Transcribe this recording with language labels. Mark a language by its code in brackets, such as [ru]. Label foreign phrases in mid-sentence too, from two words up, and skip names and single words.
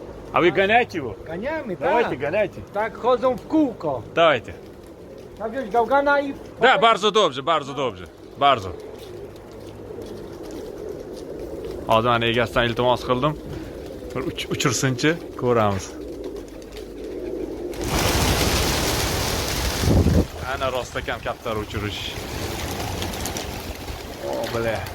[ru] А вы гоняете его? Конями, Давайте, так. гоняйте. [pl] Так chodzą w kółko. [ru] Давайте. [pl] Tak wziąć gałgana i... Да, bardzo dobrze, bardzo dobrze. Bardzo. [uz] Hozir mana egasidan iltimos qildim. Bir uchirsinchi, ko'ramiz. Ana rostakam kaptar uchirish. O, bile.